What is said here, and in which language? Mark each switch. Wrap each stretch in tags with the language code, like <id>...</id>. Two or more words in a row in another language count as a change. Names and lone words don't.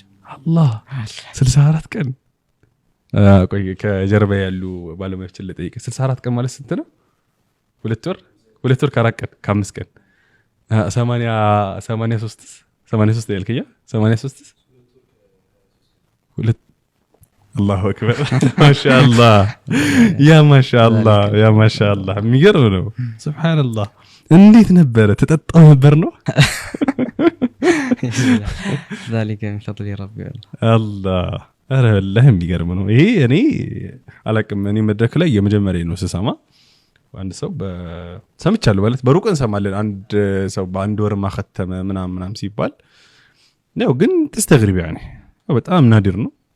<am>አላህ 64 ቀን ቆይ ከጀርባ ያሉ ባለሙያዎችን ለጠይቅ 64 ቀን ማለት ስንት ነው 2 ወር ከ4 ቀን ከ5 ቀን 83 ያልከኛ 83 2</am> <ar>الله اكبر ما شاء الله يا ما شاء الله</ar> <am>የሚገርም ነው</am> <ar>سبحان الله</ar> <am>እንዴት ነበር ተጠጣው ነበር ነው</am> <ar>ذلك من فضل ربي</ar> <am>الله ኧረ والله የሚገርም ነው ይሄ እኔ አላቅም እኔ መድረክ ላይ የመጀመሪያ ነው ስሰማ አንድ ሰው ሰምቻለሁ ማለት በሩቅ እንሰማለን አንድ ሰው በአንድ ወር ማختመ ምናምን ሲባል ነው ግን ተስተግሪብ يعني በጣም ናዲር ነው</am>